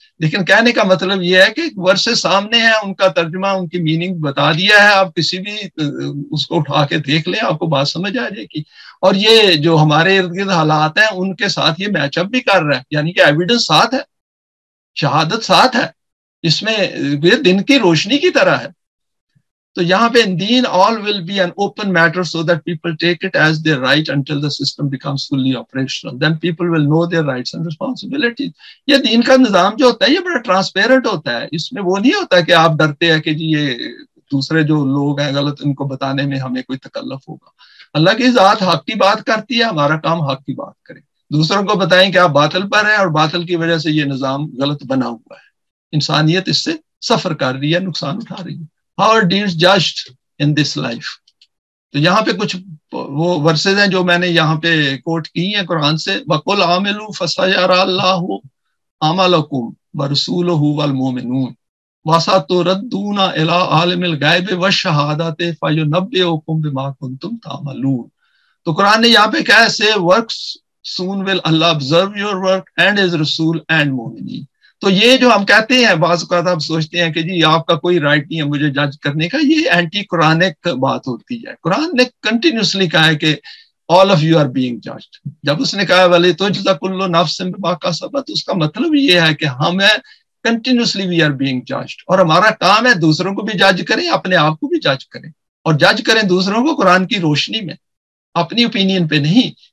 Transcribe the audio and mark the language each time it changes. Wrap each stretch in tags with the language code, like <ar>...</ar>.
<ur>لیکن کہنے کا مطلب یہ ہے کہ ورسز سامنے ہیں، ان کا ترجمہ ان کی میننگ بتا دیا ہے، آپ کسی بھی اس کو اٹھا کے دیکھ لیں آپ کو بات سمجھ آ جائے گی. اور یہ جو ہمارے ارد گرد حالات ہیں ان کے ساتھ یہ میچ اپ بھی کر رہا ہے، یعنی کہ ایویڈنس ساتھ ہے، شہادت ساتھ ہے، اس میں یہ دن کی روشنی کی طرح ہے. تو یہاں پہ دین</ur> <en>all will be an open matter so that people take it as their right until the system becomes fully operational. Then people will know their rights and responsibilities.</en> <ur>یہ دین کا نظام جو ہوتا ہے یہ بڑا ٹرانسپیرنٹ ہوتا ہے، اس میں وہ نہیں ہوتا کہ آپ ڈرتے ہیں کہ جی یہ دوسرے جو لوگ ہیں غلط ان کو بتانے میں ہمیں کوئی تکلف ہوگا. اللہ کی ذات حق کی بات کرتی ہے، ہمارا کام حق کی بات کریں، دوسروں کو بتائیں کہ آپ باطل پر ہیں اور باطل کی وجہ سے یہ نظام غلط بنا ہوا ہے، انسانیت اس سے سفر کر رہی ہے، نقصان اٹھا رہی ہے.</ur> <en>Our deeds judged in this life.</en> <ur>تو یہاں پہ کچھ وہ ورسز ہیں جو میں نے یہاں پہ کوٹ کی ہیں قرآن سے.</ur> <ar>وَقُلْ عَامِلُوا فَسَيَرَى اللَّهُ عَمَلَكُمْ وَرَسُولُهُ وَالْمُؤْمِنُونَ وَسَتُرَدُّونَ إِلَىٰ عَالِمِ الْغَيْبِ وَالشَّهَادَةِ فَيُنَبِّئُكُم بِمَا كُنتُمْ تَعْمَلُونَ.</ar> <ur>تو قرآن نے یہاں پہ کہا ہے</ur> <en>say works soon will Allah observe your work and his Rasul and مومنین.</en> <ur>تو یہ جو ہم کہتے ہیں بعض اوقات آپ سوچتے ہیں کہ جی آپ کا کوئی رائٹ نہیں ہے مجھے جج کرنے کا, یہ اینٹی قرآنک بات ہوتی ہے. قرآن نے کنٹینیوسلی کہا ہے کہ</ur> <en>all of you are being judged.</en> <ur>جب اس نے کہا</ur> <ar>وَلَا تُجْزَى كُلُّ نَفْسٍ بِمَا كَسَبَتْ,</ar> <ur>اس کا مطلب یہ ہے کہ ہم continuously</ur> <en>we are being judged,</en> <ur>اور ہمارا کام ہے دوسروں کو بھی جج کریں, اپنے آپ کو بھی جج کریں, اور جج کریں دوسروں کو قرآن کی روشنی میں, اپنی اوپینین پہ نہیں.</ur>